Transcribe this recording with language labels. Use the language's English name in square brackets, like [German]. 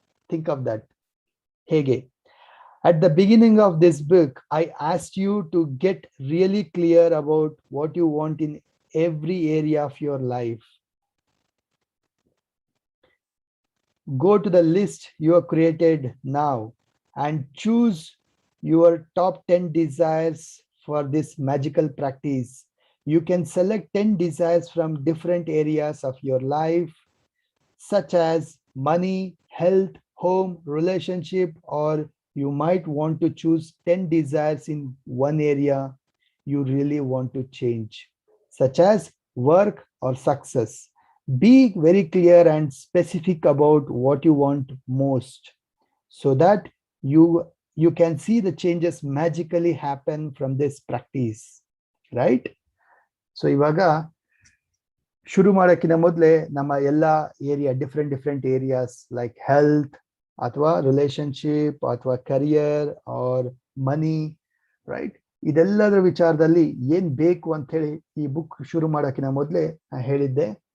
[English] Think of that. ಹೇಗೆ? At the beginning of this book, I asked you to get really clear about what you want in every area of your life. Go to the list you have created now and choose your top 10 desires for this magical practice. You can select 10 desires from different areas of your life, such as money, health, home, relationship, or you might want to choose 10 desires in one area you really want to change, such as work or success. Be very clear and specific about what you want most, so that you can see the changes magically happen from this practice, right? [Kannada] So ಇವಾಗ ಶುರು ಮಾಡೋಕ್ಕಿಂತ ಮೊದಲೇ ನಮ್ಮ ಎಲ್ಲ area, different areas like health ಅಥವಾ relationship ಅಥವಾ career R ಮನಿ, right, ಇದೆಲ್ಲದರ ವಿಚಾರದಲ್ಲಿ ಏನ್ ಬೇಕು ಅಂತ ಹೇಳಿ ಈ ಬುಕ್ ಶುರು ಮಾಡೋಕ್ಕಿಂತ ಮೊದಲೇ ಹೇಳಿದ್ದೆ.